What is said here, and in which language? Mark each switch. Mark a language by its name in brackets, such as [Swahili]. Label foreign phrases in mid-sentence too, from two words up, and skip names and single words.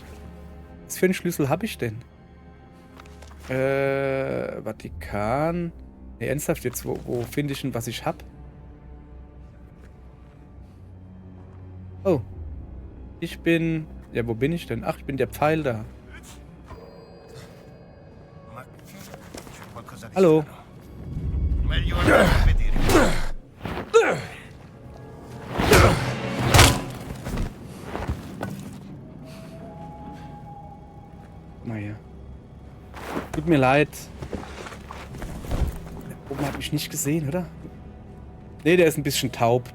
[German] Was für einen Schlüssel habe ich denn? Vatikan. Ne, ernsthaft jetzt, wo finde ich denn, was ich hab? Oh. Ich bin... Ja, wo bin ich denn? Ach, ich bin der Pfeil da. [Italian] Ma c'è qualcosa di [German] Hallo. [Italian] strano. Meglio andare a vedere. [German] Mal hier. Tut mir leid. Der oben hat mich nicht gesehen, oder? Ne, der ist ein bisschen taub.